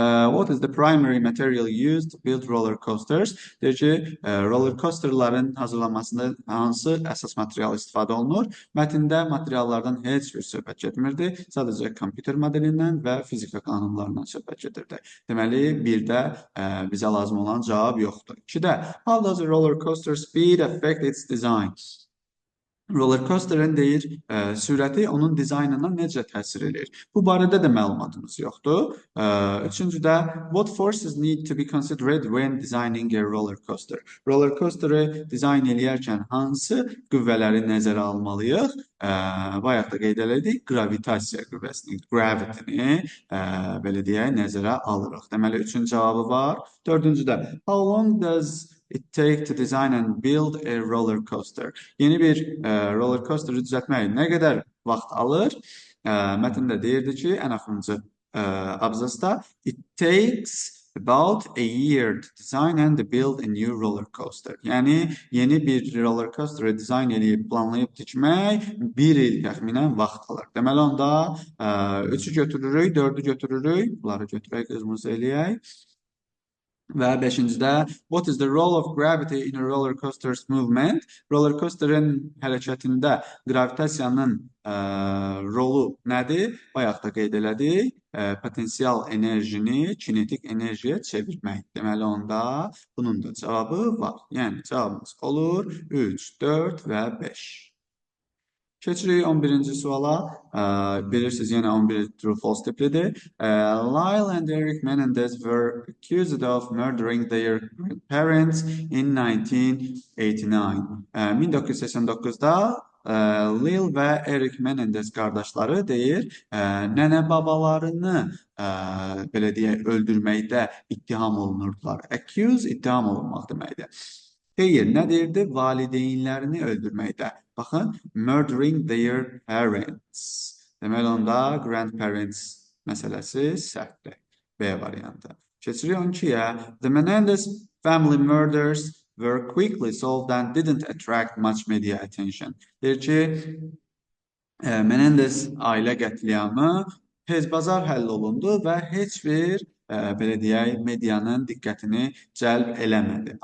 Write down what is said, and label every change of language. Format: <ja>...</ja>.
<en>What is the primary material used to build roller coasters?</en> <az>Deyir ki, roller coasterların hazırlanmasında hansı əsas material istifadə olunur? Mətndə materiallardan heç bir söhbət getmirdi. Sadəcə kompüter modelindən və fizika qanunlarından söhbət gedirdi. Deməli, birdə bizə lazım olan cavab yoxdur. 2-də,</az> <en>how does a roller coaster speed affect its design?</en> <az>Roller coaster'ın deyir, sürəti onun dizaynına necə təsir edir? Bu barədə də məlumatımız yoxdur. Üçüncüdə,</az> <en>what forces need to be considered when designing a roller coaster?</en> <az>Roller coaster'ı dizayn eləyərkən hansı qüvvələri nəzərə almalıyıq? Bayaq da qeyd elədik, gravitasiya qüvvəsini, gravity-ni, belə deyək, nəzərə alırıq. Deməli, üçün cavabı var.</az> <en>Dördüncüdə, how long does it take to design and build a roller coaster?</en> <az>Yeni bir roller coaster'ı düzəltmək nə qədər vaxt alır? Mətndə deyirdi ki, ən axırıncı abzasda</az> <en>it takes about a year to design and build a new roller coaster.</en> <az>Yəni yeni bir roller coaster'ı dizayn edib, planlayıb tikmək 1 il təxminən vaxt alır. Deməli onda 3-ü götürürük, 4-ü götürürük, bunları götürək, qızımızı eləyək. Və 5-cidə,</az> <en>what is the role of gravity in a roller coaster's movement?</en> <az>Roller coaster'ın hərəkətində gravitasiyanın rolu nədir? Bayaq da qeyd elədik. Potensial enerjini kinetik enerjiyə çevirmək. Deməli onda bunun da cavabı var. Yəni cavabımız olur 3, 4 və 5. Keçirik 11-ci suala. Bilirsiniz, yenə 11 true false tiplidir.</az> <en>Lyle and Eric Menendez were accused of murdering their parents in 1989.</en> <az>1989-da Lyle və Eric Menendez qardaşları deyir, nənə babalarını belə deyək, öldürməkdə ittiham olunurdular. Accuse ittiham olunmaq deməkdir. Xeyr, nə deyirdi? Valideynlərini öldürməkdə.</az> <en>Baxın, murdering their parents.</en> <az>Deməli onda grandparents məsələsi səhvdir. B variantı. Keçirik 12-yə.</az> <en>The Menendez family murders were quickly solved and didn't attract much media attention.</en> <az>Deyir ki, Menendez ailə qətliamı tezbazar həll olundu və heç bir belə deyək, medianın diqqətini cəlb eləmədi.</az>